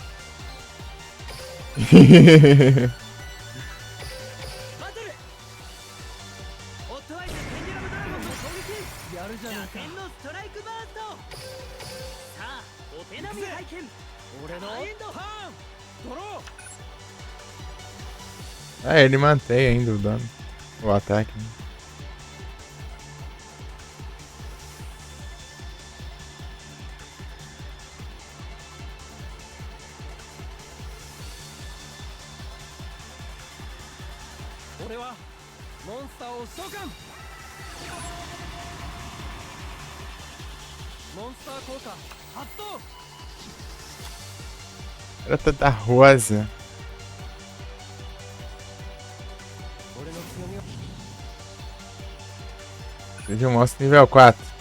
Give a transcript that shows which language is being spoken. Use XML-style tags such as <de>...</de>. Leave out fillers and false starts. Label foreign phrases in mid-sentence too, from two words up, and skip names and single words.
<ja>バトルオットアイズペンデュラムドラゴンの攻撃やるじゃないか天のストライクバーストさあお手並み拝見俺のエンドターンドロー</ja> <pt>Ah, ele mantém ainda o dano. O ataque. Né?</pt> <ja>俺はモンスターを召喚モンスター効果発動</ja> <pt>Garota da Rosa.</pt> <ja>俺の強みは</ja> <pt>Seja um monstro nível 4.</pt>